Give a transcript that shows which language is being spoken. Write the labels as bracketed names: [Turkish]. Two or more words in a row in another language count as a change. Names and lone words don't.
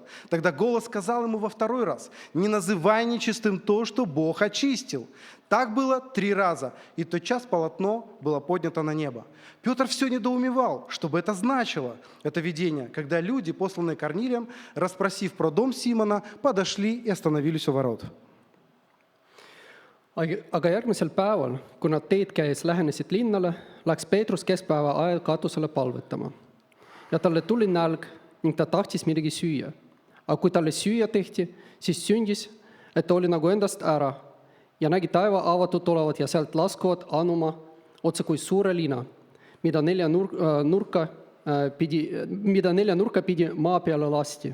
[Russian] Тогда голос сказал ему во второй раз: «Не называй нечистым то, что Бог очистил». Так было 3 раза, и тотчас полотно было поднято на небо. Петр все недоумевал, что бы это значило, это видение, когда люди, посланные Корнилием, расспросив про дом Симона, подошли и остановились у ворот. [Estonian] Aga järgmisel päeval, kui nad teed käes lähenesid linnale, läks Peetrus keskpäeva ajal katusele palvetama. Ja talle tuli nälg ning ta tahtis midagi süüa. Aga kui talle süüa tehti, siis sündis, et ta oli nagu endast ära ja nägi taeva avatud olevat ja sealt laskuvad anuma otse kui suure lina, mida 4 nurka pidi maa peale lasti.